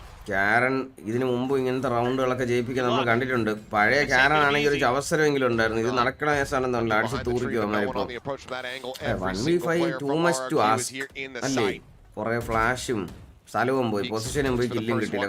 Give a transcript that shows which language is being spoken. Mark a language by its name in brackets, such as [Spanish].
[Malayalam] കാരൻ ഇതിനു മുമ്പ് ഇങ്ങനത്തെ റൗണ്ടുകളൊക്കെ ജയിപ്പിക്കാൻ നമ്മൾ കണ്ടിട്ടുണ്ട്. പഴയ കാരൻ ആണെങ്കിൽ ഒരു അവസരമെങ്കിലും ഉണ്ടായിരുന്നു. ഇത് നടക്കണ കേസാണെന്നുണ്ട്. അടിച്ച് തൂറിക്കും അവന്മാരിപ്പോ. [English] 1v5 too much to ask [Malayalam] അല്ലേ? കുറെ ഫ്ലാഷും സ്ഥലവും പോയി, പൊസിഷനും പോയി, കില്ലും കിട്ടില്ല.